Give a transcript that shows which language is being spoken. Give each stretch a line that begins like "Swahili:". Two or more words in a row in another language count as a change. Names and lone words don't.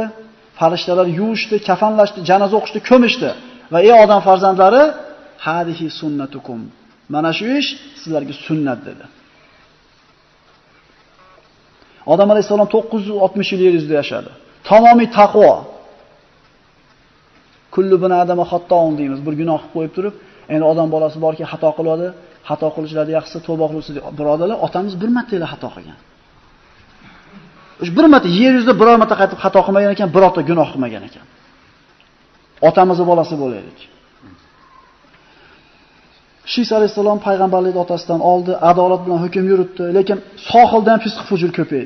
Uzbek: Farishtalar yuvishdi, kafanlashdi, janoza o'qishdi, ko'mishdi va ey odam farzandlari,
Arabic: هذه سنتكم.
Uzbek: Mana shu ish sizlarga sunnat dedi. Odam alayhisalom 960 yil yer yuzida yashadi. Tamomiy taqvo.
Arabic: كل بن آدم خطاء deymiz.
Uzbek: Bir gunoh qilib qo'yib turib, endi odam bolasi borki xato qiladi, xato qilishlarida yaxshisi tavba qilsin deb. Birodarlar, otamiz bir marta xato qilgan. Bir marta yer yuzida biror marta qaytib xato qilmagan ekan, birorta gunoh qilmagan ekan. Otamizning bolasi bo'laylik. Shis alayhisalom payg'ambarlikni otasidan oldi, adolat bilan hukm yuritdi, lekin sohildan fisq fujur ko'paydi.